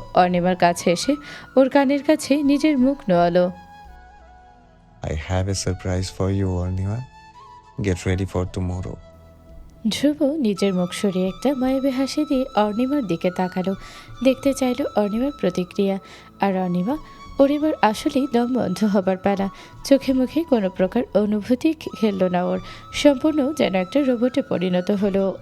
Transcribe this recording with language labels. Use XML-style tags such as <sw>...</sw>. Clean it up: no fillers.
<bn>অর্ণিমার কাছে এসে ওর কানের কাছে নিজের মুখ নোয়ালো।</bn> <en>I have a surprise for you, Ornima. Get ready for tomorrow.</en> <bn>ধ্রুব নিজের মুখ সরিয়ে একটা মায়াবী হাসি দিয়ে অর্ণিমার দিকে তাকালো। দেখতে চাইল অর্ণিমার প্রতিক্রিয়া। আর অর্ণিমা ওর এবার আসলেই দম বন্ধ হবার পালা। চোখে মুখে কোনো প্রকার অনুভূতি খেলল না ওর। সম্পূর্ণ যেন একটা রোবটে পরিণত হলো।</bn>